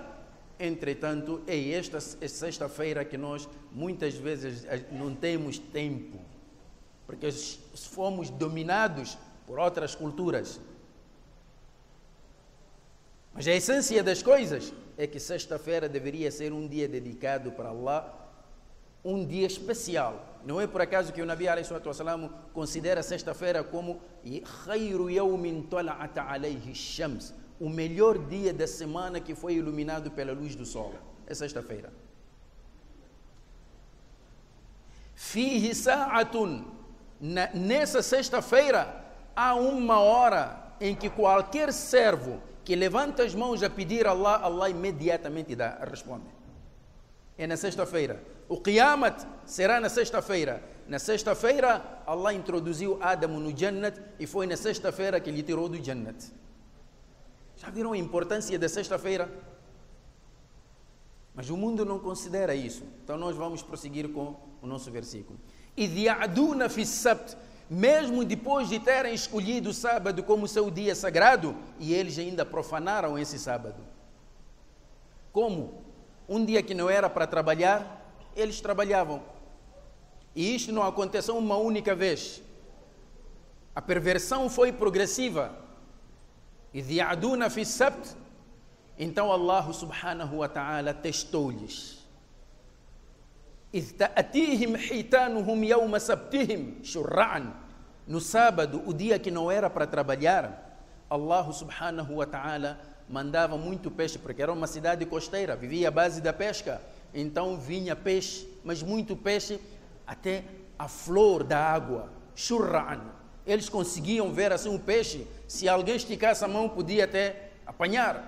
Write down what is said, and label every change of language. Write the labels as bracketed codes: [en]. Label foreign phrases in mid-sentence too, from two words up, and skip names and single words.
[pt] Entretanto, é esta sexta-feira que nós, muitas vezes, não temos tempo, porque fomos dominados por outras culturas. Mas a essência das coisas é que sexta-feira deveria ser um dia dedicado para Allah, um dia especial. Não é por acaso que o [ar] النبي عليه الصلاة والسلام [pt] considera sexta-feira como [ar] خَيْرُ يَوْمٍ طَلَعَتْ عَلَيْهِ الشَّمْسِ, [pt] o melhor dia da semana que foi iluminado pela luz do sol. É sexta-feira. [ar] فِيهِ سَاعَةٌ, [pt] nessa sexta-feira há uma hora em que qualquer servo que levanta as mãos a pedir a Allah, Allah imediatamente responde. É na sexta-feira. O Qiyamah será na sexta-feira. Na sexta-feira, Allah introduziu Adamo no Jannat e foi na sexta-feira que ele tirou do Jannat. Já viram a importância da sexta-feira? Mas o mundo não considera isso. Então nós vamos prosseguir com o nosso versículo. [ar] إِذْ يَعْدُونَ فِي السَّبْتِ, [pt] mesmo depois de terem escolhido o sábado como seu dia sagrado, e eles ainda profanaram esse sábado. Como? Um dia que não era para trabalhar, eles trabalhavam. E isto não aconteceu uma única vez. A perversão foi progressiva. [ar] إِذْ يَعْدُونَ فِي السَّبْتِ. [pt] Então [ar] الله سبحانه وتعالى [pt] testou-lhes. [ar] إِذْ تَأْتِيهِمْ حِيتَانُهُمْ يَوْمَ سَبْتِهِمْ شُرَّعًا. [pt] No sábado, o dia que não era para trabalhar, [ar] الله سبحانه وتعالى [pt] mandava muito peixe, porque era uma cidade costeira, vivia à base da pesca. Então vinha peixe, mas muito peixe, até a flor da água. Shurra'an. Eles conseguiam ver assim um peixe, se alguém esticasse a mão podia até apanhar.